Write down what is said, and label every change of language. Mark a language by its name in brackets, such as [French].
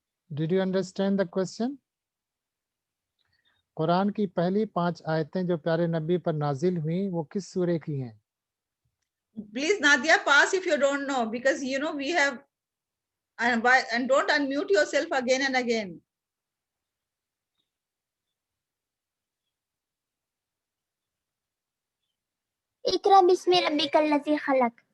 [English] Did you understand the question? [Hindi] Quran की पहली 5 आयतें जो प्यारे नबी पर नाजिल हुई वो किस सूरे की हैं? [English] Please, Nadia, pass if you don't know, because you know we have, and don't unmute yourself again and again. [Arabic] Ikra bismi rabbikal ladzi khalaq.